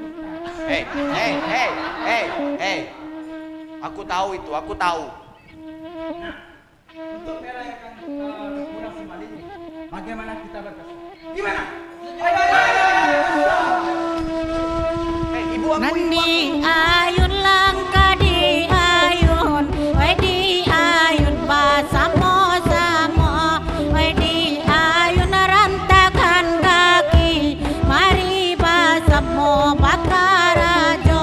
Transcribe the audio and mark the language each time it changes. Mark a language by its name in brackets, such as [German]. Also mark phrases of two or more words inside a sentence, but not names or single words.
[Indonesian] Hei. Aku tahu itu, aku tahu. Nah, untuk merayakan pulang si Malin ini, bagaimana kita berkesan? Gimana? Ibu aku, [Minangkabau] Nandi ayun langka di ayun, wai di ayun basamo-samo, wai di ayun rantakan kaki, mari basamo bakarajo.